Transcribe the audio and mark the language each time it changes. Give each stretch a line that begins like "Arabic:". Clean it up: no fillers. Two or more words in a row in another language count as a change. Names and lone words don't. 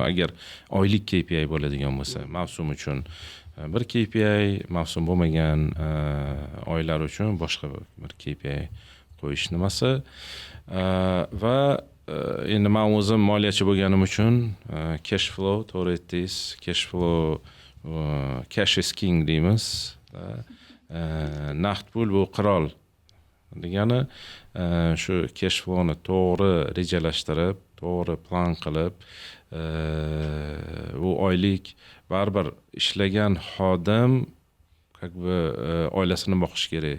Uzbek: Agar oylik KPI bo'ladigan bo'lsa, mavsum uchun bir KPI, mavsum bo'lmagan oylar uchun boshqa bir KPI qo'yish nimasi. Va endi men o'zim moliyachi bo'lganim uchun
English: cash flow,
Uzbek: to'g'ri aytdingiz,
English: cash flow, cash is king deymiz.
Uzbek: Naqd pul bu qirol degani, shu
English: cash flowni
Uzbek: to'g'ri rejalashtirib, to'g'ri plan qilib, bu oylik baribir ishlagan xodim oilasini boqish kerak.